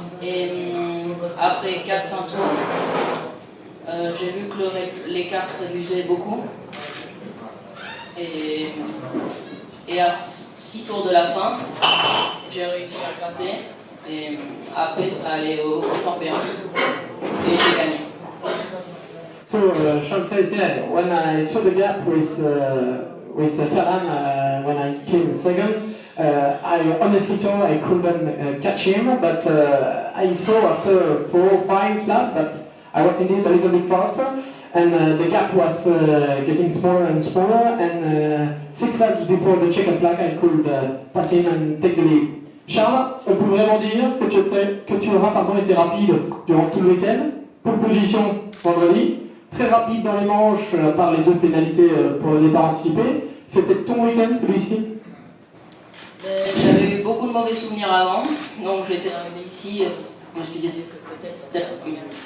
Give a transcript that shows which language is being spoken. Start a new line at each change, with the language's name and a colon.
French: Et après 400 tours, j'ai vu que l'écart se réduisait beaucoup. Et à 6 tours de la fin, j'ai réussi à le passer. Et après, ça allait au temps perdu. Et j'ai gagné.
English: So Charles says, yeah, when I saw the gap with Callan when I came second, I honestly thought I couldn't catch him, but I saw after 4 or 5 laps that I was indeed a little bit faster, and the gap was getting smaller and smaller, and 6 laps before the checkered flag I could pass him and take the lead.
French: Charles, on peut vraiment dire que tu auras été rapide durant tout le week-end, pour position vendredi, très rapide dans les manches par les 2 pénalités pour le départ anticipé. C'était ton week-end celui-ci? J'avais eu beaucoup de mauvais souvenirs avant, donc j'étais arrivé ici, je me suis dit que peut-être c'était la première.